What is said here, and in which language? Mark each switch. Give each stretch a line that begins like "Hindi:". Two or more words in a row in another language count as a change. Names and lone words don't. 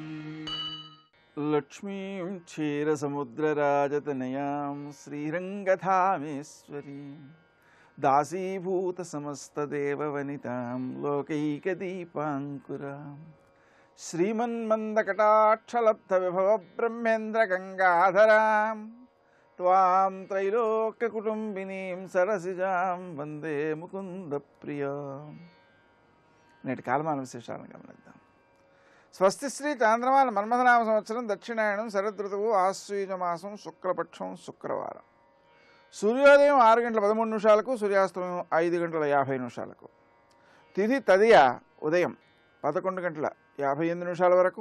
Sanskrit: लक्ष्मीं क्षीरसमुद्रराजतनयां श्रीरङ्गधामेश्वरीं दासीभूतसमस्तदेववनितां लोकैकदीपाङ्कुरां श्रीमन्मन्दकटाक्षलब्धविभवब्रह्मेन्द्रगङ्गाधरां त्वां त्रैलोक्यकुटुम्बिनीं सरसिजां वन्दे मुकुन्दप्रियाम्।
Telugu: నేటి కాలమాన విశేషాలను గమనిద్దాం. స్వస్తి శ్రీ చాంద్రమాన మన్మథనామ సంవత్సరం దక్షిణాయనం శరదృతువు ఆశ్వయుజమాసం శుక్లపక్షం శుక్రవారం. సూర్యోదయం 6 గంటల 13 నిమిషాలకు, సూర్యాస్తమయం 5 గంటల 50 నిమిషాలకు. తిథి తదియ ఉదయం 11 గంటల 58 నిమిషాల వరకు.